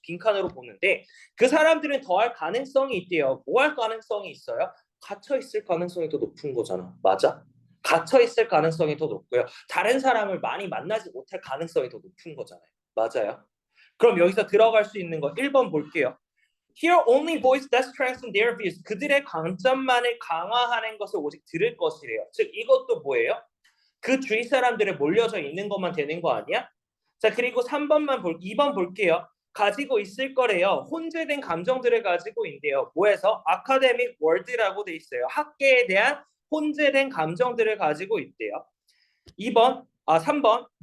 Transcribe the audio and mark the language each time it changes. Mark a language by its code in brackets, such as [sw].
[ko] 빈칸으로 보는데 그 사람들은 더할 가능성이 있대요. 뭐 할 가능성이 있어요? 갇혀 있을 가능성이 더 높은 거잖아. 맞아? 갇혀 있을 가능성이 더 높고요. 다른 사람을 많이 만나지 못할 가능성이 더 높은 거잖아요. 맞아요? 그럼 여기서 들어갈 수 있는 거 1번 볼게요. [en] Here only voice that strengthen their views. [ko] 그들의 강점만을 강화하는 것을 오직 들을 것이래요. 즉 이것도 뭐예요? 그 주위 사람들에 몰려져 있는 것만 되는 거 아니야? 자, 그리고 2번 볼게요. 가지고 있을 거래요. 혼재된 감정들을 가지고 있대요. 뭐해서? 아카데믹 월드라고 돼 있어요. 학계에 대한 혼재된 감정들을 가지고 있대요. 3번.